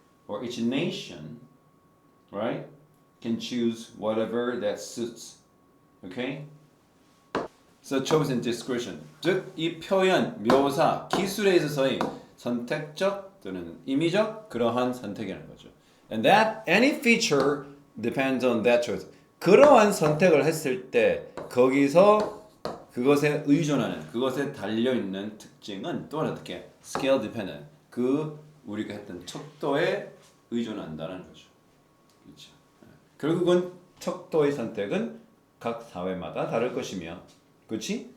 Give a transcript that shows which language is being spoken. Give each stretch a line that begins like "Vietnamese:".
English: or each nation, right, can choose whatever that suits. Okay? So chosen discretion.
Korean: 즉, 이 표현, 묘사, 기술에 있어서의 선택적 또는 임의적 그러한 선택이라는 거죠.
English: And that any feature depends on that choice.
Korean: 그러한 선택을 했을 때 거기서 그것에 의존하는, 그것에 달려있는 특징은 또한 어떻게?
English: Scale dependent.
Korean: 그 우리가 했던 척도에 의존한다는 거죠. 그렇죠. 결국은 척도의 선택은 각 사회마다 다를 것이며, 그렇지?